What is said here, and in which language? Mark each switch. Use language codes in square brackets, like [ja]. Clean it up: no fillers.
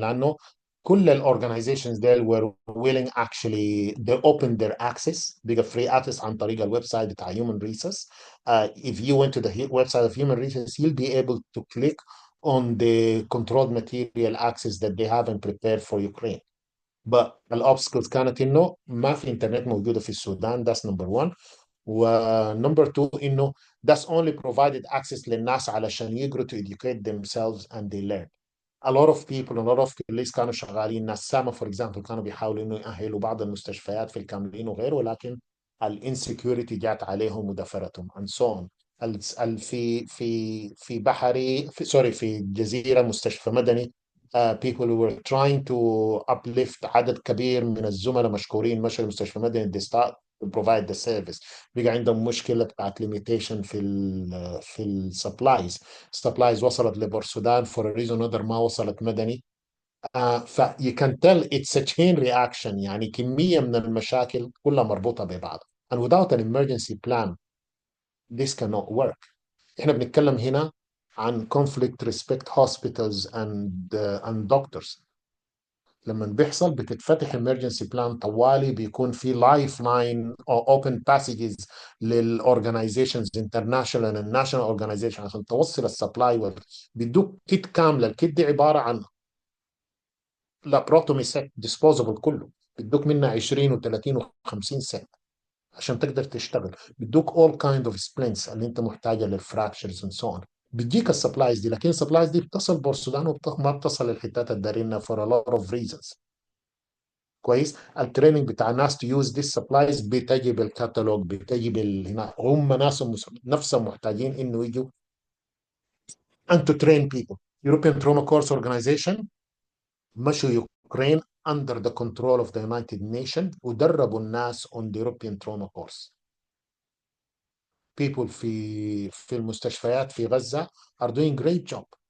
[ar] لأنه كل [en] الorganizations there were willing actually, they opened their access, بقى free access [ar] عن طريق الويب سايت بتاع [en] Human Resources. If you went to the website of Human Resources, you'll be able to click on the controlled material access that they have and prepared for Ukraine. [ar] But الobstacles كانت انه ما في انترنت موجوده في السودان. [en] That's number one. [ar] ونمبر 2 انه [en] that's only provided access [ar] للناس علشان يقدروا [en] to educate themselves and they learn. A lot of people, a lot of police [ar] كانوا شغالين. ناس سامة for example كانوا بيحاولوا انه يأهلوا بعض المستشفيات في الكاملين وغيره، ولكن الانسكيورتي جات عليهم ودفرتهم [en] and so on. [ar] في بحري في جزيرة مستشفى مدني [en] people who were trying to uplift [ar] عدد كبير من الزملاء مشكورين مشوا المستشفى مدني [en] they start to provide the service. [ar] بقى عندهم مشكلة بتاعت limitation في السبلايز. supplies وصلت لبورسودان [en] for a reason other [ar] ما وصلت مدني. [en] you can tell it's a chain reaction، [ar] يعني كمية من المشاكل كلها مربوطة ببعض. [en] and without an emergency plan this cannot work. [ar] احنا بنتكلم هنا عن [en] conflict respect hospitals and doctors. [ar] لما بيحصل بتتفتح emergency plan طوالي، بيكون في [en] lifeline or open passages [ar] للorganizations [en] international and national organizations [ar] عشان توصل السبلاي. بيدوك كيت كامله، الكيت دي عباره عن لابروتومي سيت ديسبوزبل كله، بيدوك منها 20 و30 و50 سنت عشان تقدر تشتغل. بيدوك [en] all kind of splints [ar] اللي انت محتاجه للفراكشرز [en] and so on. [ar] بيديك السبلايز دي، لكن السبلايز دي بتصل بورسودان وما بتصل للحتات الدارينها [en] for a lot of reasons. [ar] كويس. التريننج بتاع الناس [en] to use this supplies [ar] بتجي بالكتالوج، بتجي هنا هم ناس نفسهم محتاجين انه يجوا [en] and to train people. European Trauma Course Organization مشوا Ukraine under the control of the United Nations [ar] ودربوا الناس [en] on the European Trauma Course. People [ar] في المستشفيات في غزة [en] are doing great job.